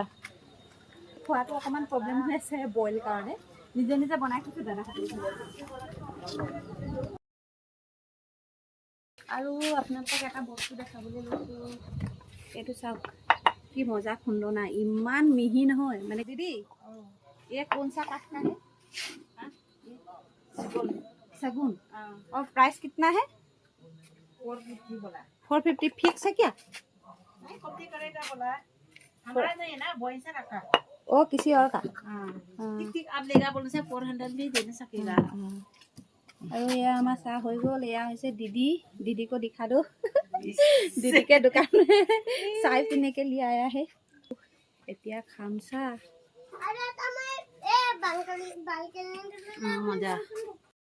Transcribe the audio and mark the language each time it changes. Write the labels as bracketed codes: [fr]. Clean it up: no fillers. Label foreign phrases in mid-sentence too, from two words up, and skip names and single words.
[as] খোৱাটো অকণমান প্ৰব্লেম হৈ আছে বইল কাৰণে, নিজে নিজে বনাই খাইছোঁ দাদা। আৰু আপোনালোকক এটা বস্তু দেখাবলৈ লৈছোঁ, এইটো চাওক কি মজা খুন্দনা, ইমান মিহি নহয় মানে। [hi] দিদি ये कौन सा काठ का है? सगुन। और प्राइस कितना है? 450 बोला। 450 फिक्स है क्या? नहीं, कॉपी करेगा बोला। हमारा नहीं है ना, वहीं से रखा। ओ किसी और का? ठीक आप लेगा बोलने से 400 भी दे सकेगा। [as] আৰু এয়া আমাৰ চাহ হৈ গ'ল। এয়া হৈছে [hi] दीदी को दिखा दो। दीदी के दुकान में चाय पीने के लिए आया है। [as] এতিয়া খাম চাহ। মজা।